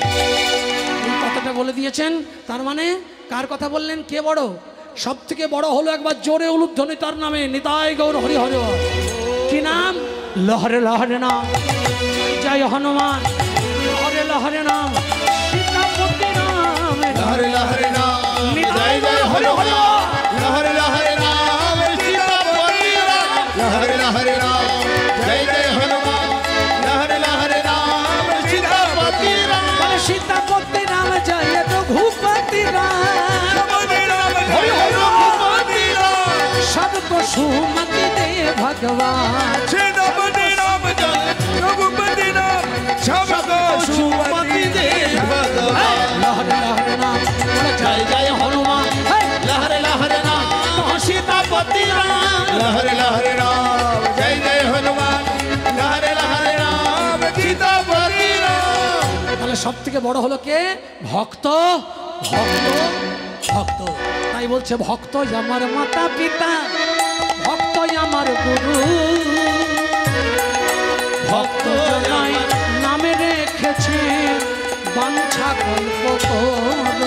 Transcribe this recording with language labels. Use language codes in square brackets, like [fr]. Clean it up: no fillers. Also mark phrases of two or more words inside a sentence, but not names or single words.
[bn] এই কথাটা বলে দিয়েছেন, তার মানে কার কথা বললেন? কে বড়? সব থেকে বড় হলো, একবার জোরে উলুধ্বনি তার নামে, নিতাই গৌর হরি হরি। কি নাম? [hi] लहरे लहरे नाम, जय हनुमान, लहरे लहरे नाम, सीतापति नाम, लहरे लहरे नाम, जय जय हनुमान, लहरे लहरे नाम, सीतापति राम, लहरे लहरे नाम, जय जय हनुमान, लहरे लहरे नाम, सीतापति राम, [bn] বলে সীতাপতি রাম, জয় রঘুপতি রাম, [hi] हरि हरि रघुपति राम, सबको सुमति दे भगवान, सीतापति राम, जय रघुपति राम, सबको सुमति दे भगवान, लहरे लहरे नाम, जय जय हनुमान, लहरे लहरे नाम, सीतापति राम, लहरे लहरे राम, जय जय हनुमान, लहरे लहरे राम, सीतापति राम। [bn] তাহলে সব থেকে বড় হলো কে? ভক্ত, ভক্ত, ভক্ত। তাই বলছে ভক্ত আমার মাতা পিতা, ভক্ত আমার গুরু, ভক্ত জনাই নামে রেখেছে বাঞ্ছা কল্প করো,